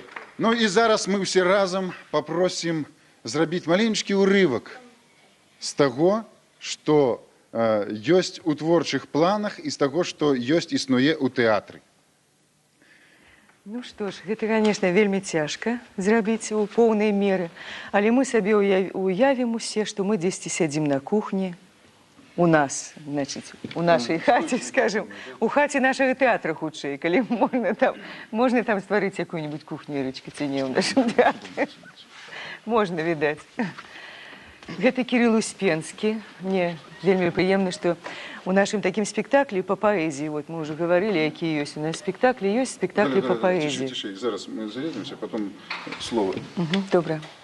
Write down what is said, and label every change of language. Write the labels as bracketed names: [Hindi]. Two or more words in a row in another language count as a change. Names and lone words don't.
[Belarusian] Ну і зараз мы ўсе разам папросім зрабіць маленькі ўрывак з таго, што ёсць у творчых планах, і з таго, што ёсць, існуе ў тэатры. Ну што ж, гэта, конечно, вельмі цяжка зрабіць у поўнай меры, але мы сабе уявім усе, што мы дзесьці сядзім на кухні, у нас, [Russian] значит, у нашей [Belarusian] хаце, скажем, у хаце нашага тэатра хутчэй, калі можна там стварыць якую-нибудь кухню, Ірачка, ці не ў нашым тэатры. Можна, відаць. Гэта Кірыл Успенскі. Мне вельмі прыемна, што у нашым такім спектаклі па паэзіі, вот мы ўжо гаварылі, якія ёсць у нас спектаклі, ёсць спектаклі па паэзіі. Тише, зараз мы зарядимся, [Russian] потом слово. [Belarusian] Добра.